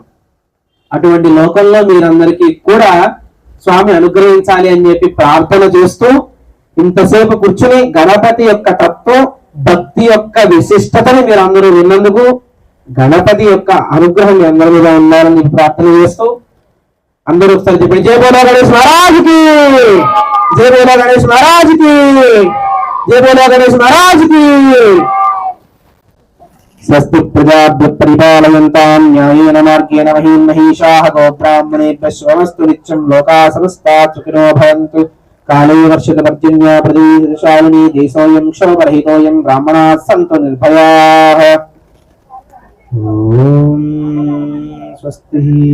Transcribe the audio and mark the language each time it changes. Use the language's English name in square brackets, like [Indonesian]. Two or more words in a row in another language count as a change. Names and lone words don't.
[Telugu] అటువంటి లోకంలో మీరందరికీ కూడా స్వామి అనుగ్రహించాలి అని చెప్పి ప్రార్థన చేస్తూ ఇంతసేపు కూర్చుని గణపతి యొక్క తత్వం, భక్తి యొక్క విశిష్టతని మీరు అందరూ విన్నందుకు గణపతి యొక్క అనుగ్రహం మీ అందరి మీద ఉండాలని ప్రార్థన చేస్తూ అందరూ ఒకసారి చెప్పండి, [Hindi] जय बोलो गणेश महाराज की, जय बोलो गणेश महाराज की, जय बोलो गणेश महाराज की. [Sanskrit] స్వస్తి ప్రజాభ్య పరిపాలయంతాం న్యాయేన మార్గేణ మహీం మహీషాః గోబ్రాహ్మణేభ్యః శుభమస్తు నిత్యం లోకాః సమస్తాః సుఖినో భవంతు. కాళే వర్షిత పర్జన్య ప్రదేశశాలినీ దేశోऽयं క్షోభరహితోऽयं బ్రాహ్మణాः సంతు నిర్భయాః. ఓం స్వస్తి.